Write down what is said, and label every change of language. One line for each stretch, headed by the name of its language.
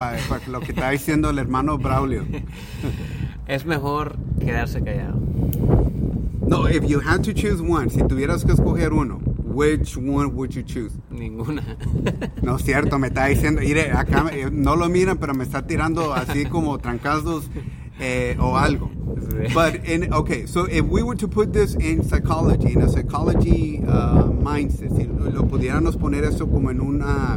Spanish: Para lo que está diciendo el hermano Braulio. Es mejor quedarse callado.
English: No, if you had to choose one,
Spanish: si tuvieras que escoger uno,
English: which one would you choose?
Spanish: Ninguna. No es cierto, me está diciendo, mire, acá no lo miran, pero me está tirando así como trancazos o algo.
English: But in, okay, so if we were to put this in psychology, in a psychology mindset,
Spanish: si lo pudiéramos poner eso como en una